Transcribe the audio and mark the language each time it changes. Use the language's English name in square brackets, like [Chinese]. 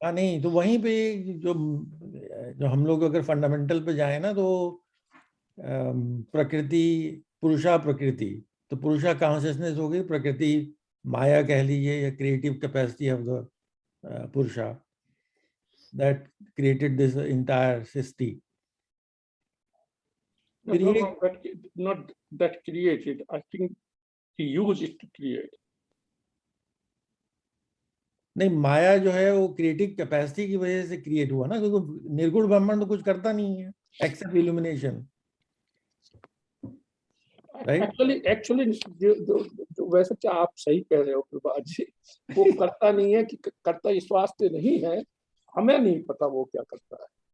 [Hindi] हाँ, नहीं तो वहीं पे जो जो हम लोग अगर फंडामेंटल पे जाए ना, तो प्रकृति, पुरुषा प्रकृति, तो पुरुषा कॉन्शियसनेस हो गई, प्रकृति माया कह लीजिए, या [English] creative capacity of the purusha that created this entire [Hindi] सृष्टि। फिर [English] No, [Hindi] ये [English] no, not that created. I think he used it to create. [Hindi] नहीं, माया जो है वो क्रिएटिव कैपेसिटी की वजह से क्रिएट हुआ ना, क्योंकि निर्गुण ब्रह्मांड तो कुछ करता नहीं है [English] Except illumination, right? [Hindi] एक्चुअली जो वैसे क्या आप सही कह रहे हो प्रभात जी, वो करता नहीं है कि करता इस वास्ते नहीं है, हमें नहीं पता वो क्या करता है।